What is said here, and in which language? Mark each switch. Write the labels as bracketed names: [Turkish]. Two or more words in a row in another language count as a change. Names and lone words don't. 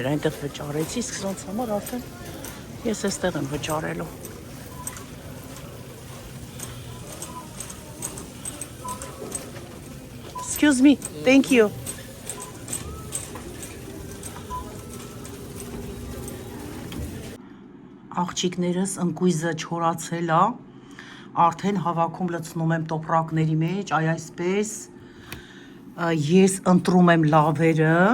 [Armenian] այնտեղ վճարեցի, իսկ սրանց համար արդեն ես այստեղ եմ վճարելու։ [English] Excuse me, thank you. [Armenian] Աղջիկներս ընկույզը չորացել է, արդեն հավաքում լցնում եմ տոպրակների մեջ, այ այսպես, ես ընտրում եմ լավերը,